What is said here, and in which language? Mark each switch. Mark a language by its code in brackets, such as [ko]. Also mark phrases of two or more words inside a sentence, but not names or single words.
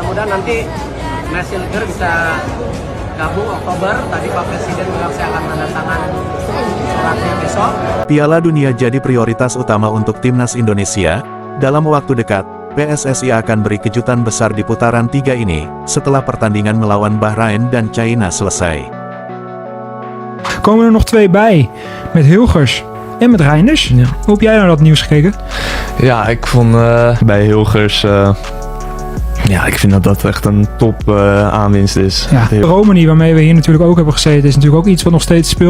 [id] mudahan nanti Messi Liger bisa gabung Oktober. Tadi Pak Presiden bilang saya akan tanda tangan suratnya besok. Piala Dunia jadi prioritas utama untuk timnas Indonesia. Dalam waktu dekat, PSSI akan beri kejutan besar di putaran 3 ini, setelah pertandingan melawan Bahrain dan China selesai. [nl] Komen er nog 2 bij, met Hilgers en met Reinders. Ja. Hoe heb jij naar dat nieuws gekeken? Ja, ik vond bij Hilgers... ja, ik vind dat dat echt een top aanwinst is. Ja, Romani, waarmee we hier natuurlijk ook hebben gezeten, is natuurlijk ook iets wat nog steeds speelt.